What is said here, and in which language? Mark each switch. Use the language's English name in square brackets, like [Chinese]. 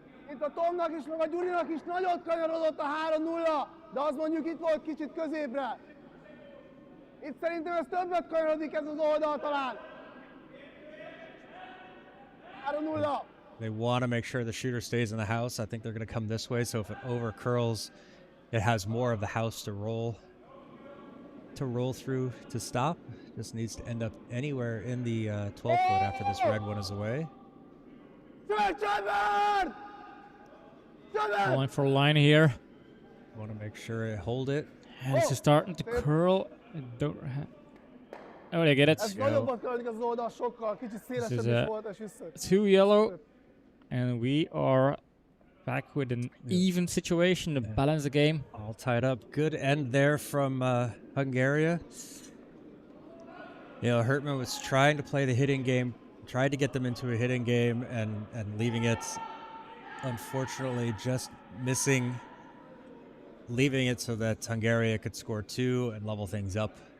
[Hungarian] Itt a Tomnak is, meg a Gyurinak is nagyot kanyarodott a 3-0, de az mondjuk itt volt kicsit középre. Itt szerintem ez többet kanyarodik ez az oldal talán. 3-0. [English] They want to make sure the shooter stays in the house. I think they're going to come this way, so if it over curls, it has more of the house to roll through to stop. Just needs to end up anywhere in the 12 foot after this red one is away. Csöver! Calling for a line here. Want to make sure it hold it. And this is starting to curl. I don't oh, they get it. [Hungarian] Ez nagyobbat kanyarodik az oldal, sokkal kicsit szélesebb is, is volt, és vissza. [English] 2 yellow. And we are back with an even situation to balance the game. All tied up. Good end there from Hungary. You know, Hertman was trying to play the hitting game, tried to get them into a hitting game and leaving it, unfortunately, just missing, leaving it so that Hungary could score 2 and level things up.